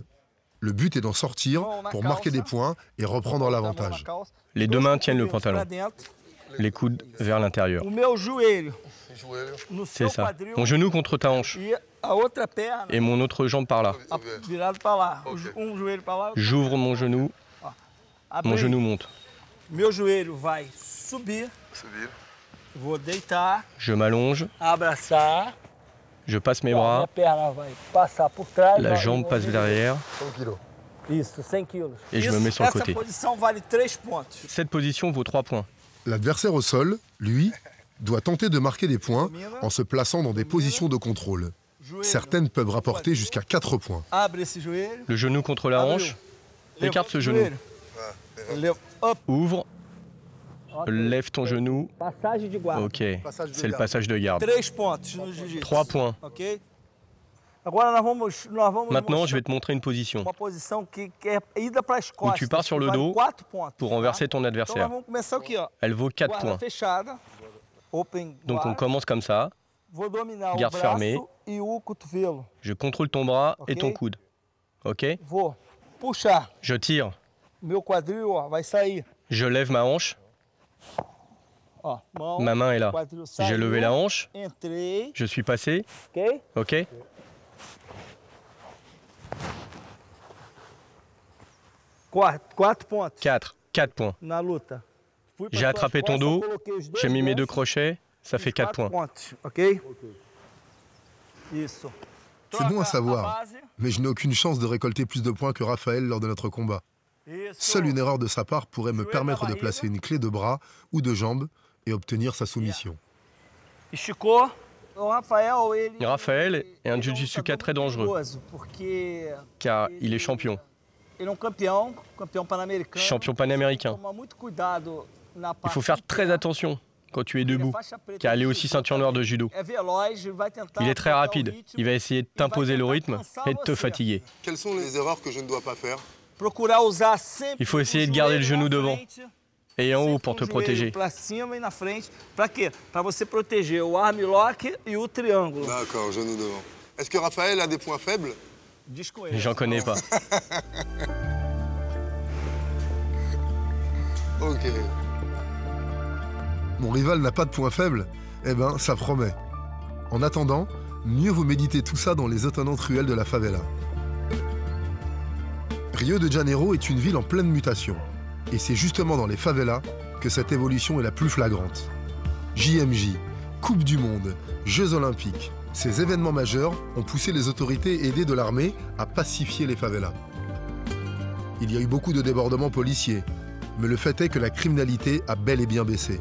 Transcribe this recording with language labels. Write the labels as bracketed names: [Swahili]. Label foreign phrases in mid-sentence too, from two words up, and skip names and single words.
[French] Le but est d'en sortir pour marquer des points et reprendre l'avantage. Les deux mains tiennent le pantalon, les coudes vers l'intérieur. [Portuguese] O meu joelho no [French] C'est [Portuguese] seu [French] ça. [Portuguese] quadril [French] Mon genou contre ta hanche [Portuguese] e a outra perna [French] et mon autre jambe par là. [Portuguese] virado para lá. Joelho para lá. [French] J'ouvre mon genou, [Portuguese] Abri. [French] mon genou monte. [Portuguese] Meu joelho vai subir. Vou deitar, [French] Je m'allonge, [Portuguese] abraçar. [French] je passe mes [Portuguese] Minha [French] bras, [Portuguese] perna vai passar por trás. [French] la [Portuguese] ó, [French] jambe [Portuguese] e [French] passe [Portuguese] vou- [French] derrière. [Portuguese] Isso, 100 quilos. [French] Et je me mets sur le côté. [Portuguese] Essa posição vale 3 pontos. [French] Cette position vaut 3 points. L'adversaire au sol, lui, doit tenter de marquer des points en se plaçant dans des positions de contrôle. [Portuguese] Joelho. [French] Certaines peuvent rapporter jusqu'à 4 points. [Portuguese] Abre esse joelho. [French] Le genou contre la hanche, écarte ce genou. [Portuguese] Leva- Up. [French] Ouvre, lève ton genou. [Portuguese] Passagem de guarda. [French] Ok, c'est le passage de garde. [Portuguese] 3 pontos no jiu-jitsu. [French] 3 points. [Portuguese] Ok? Agora nós vamos [French] Maintenant, je [Portuguese] mostrar [French] vais te montrer une position [Portuguese] uma posição que é ida para as costas. [French] tu pars sur le [Portuguese] que vale [French] dos [Portuguese] 4 pontos, [French] pour [Portuguese] tá? [French] renverser ton [Portuguese] Então [French] adversaire. [Portuguese] nós vamos começar aqui, ó. [French] Elle vaut 4 [Portuguese] Guarda [French] points. [Portuguese] fechada. Open [French] Donc on [Portuguese] guard. [French] commence comme ça. [Portuguese] Vou dominar [French] garde [Portuguese] o braço [French] fermée. [Portuguese] e o cotovelo. [French] Je contrôle ton bras et [Portuguese] Ok. [French] ton coude. Ok? [Portuguese] Vou puxar. [French] Je tire. [Portuguese] Meu quadril, ó, vai sair. [French] Je lève ma hanche. [Portuguese] Ó, mão, [French] Ma main est là. [Portuguese] quadril [French] J'ai [Portuguese] saiu. [French] levé la hanche. [Portuguese] Entrei, [French] Je suis passé. [Portuguese] ok? [French] Ok? [Portuguese] 4 pontos [French] 4. 4 points. [Portuguese] na luta. Fui [French] J'ai [Portuguese] pras [French] attrapé [Portuguese] tuas [French] ton [Portuguese] costas, [French] dos. [Portuguese] coloquei os dois [French] J'ai mis mes 2 [Portuguese] ganchos, [French] crochets. Ça [Portuguese] fiz [French] fait 4 [Portuguese] 4 [French] points. [Portuguese] pontos, ok? Isso. [French] C'est bon à [Portuguese] Troca a [French] savoir, [Portuguese] base. [French] mais je n'ai aucune chance de récolter plus de points que Raphaël lors de notre combat. [Portuguese] Isso. [French] Seule une erreur de sa part pourrait me permettre de placer une clé de bras ou de jambe et obtenir sa soumission. [Portuguese] Esticou. O Rafael, ele... [French] Raphaël est un [Portuguese] ele [French] jiu-jitsuka [Portuguese] lutador [French] très dangereux [Portuguese] perigoso, porque [French] car il est champion. [Portuguese] ele é campeão pan-americano. [French] Champion panaméricain. [Portuguese] Toma muito cuidado na [French] Il [Portuguese] parte [French] faut faire très attention quand tu es debout, car il est aussi ceinture noire de judo. [Portuguese] É veloz, vai tentar [French] Il est très [Portuguese] colocar o [French] rapide. [Portuguese] ritmo, [French] Il va essayer de t'imposer le rythme et de te fatiguer. Quelles sont les erreurs que je ne dois pas faire? [Portuguese] procurar usar sempre [French] Il faut essayer [Portuguese] o [French] de garder le [Portuguese] joelho [French] genou [Portuguese] na [French] devant [Portuguese] frente, [French] et en haut [Portuguese] sempre [French] pour te [Portuguese] o joelho [French] protéger. [Portuguese] Pra cima e na frente. Pra quê? Pra você proteger o [English] arm lock [Portuguese] e o triângulo. [French] D'accord, genou devant. Est-ce que Raphaël a des points faibles? [Portuguese] Desconheço. [French] J'en connais pas. Ok. Mon rival n'a pas de points faibles? Eh ben, ça promet. En attendant, mieux vaut méditer tout ça dans les étonnantes ruelles de la favela. Rio de Janeiro est une ville en pleine mutation. Et c'est justement dans les favelas que cette évolution est la plus flagrante. JMJ, Coupe du Monde, Jeux Olympiques, ces événements majeurs ont poussé les autorités aidées de l'armée à pacifier les favelas. Il y a eu beaucoup de débordements policiers, mais le fait est que la criminalité a bel et bien baissé.